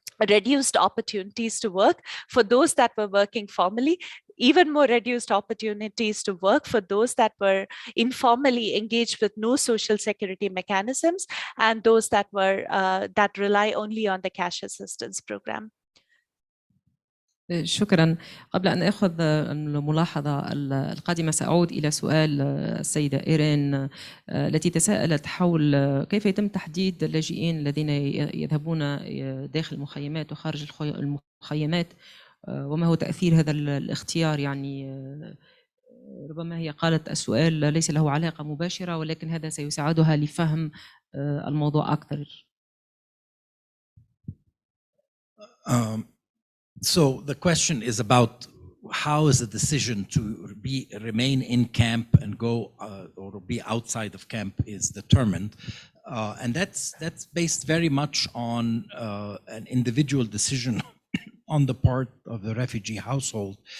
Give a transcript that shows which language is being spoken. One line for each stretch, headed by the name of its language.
English: reduced opportunities to work for those that were working formally, even more reduced opportunities to work for those that were informally engaged with no social security mechanisms, and those that were that rely only on the cash assistance program.
Arabic: شكرا. قبل أن أخذ الملاحظة القادمة سأعود إلى سؤال السيدة إيرين التي تساءلت حول كيف يتم تحديد اللاجئين الذين يذهبون داخل المخيمات وخارج المخيمات، وما هو تأثير هذا الاختيار. يعني ربما هي قالت السؤال ليس له علاقة مباشرة، ولكن هذا سيساعدها لفهم الموضوع أكثر.
English: So the question is about how is the decision to remain in camp and go or be outside of camp is determined, and that's based very much on an individual decision on the part of the refugee household.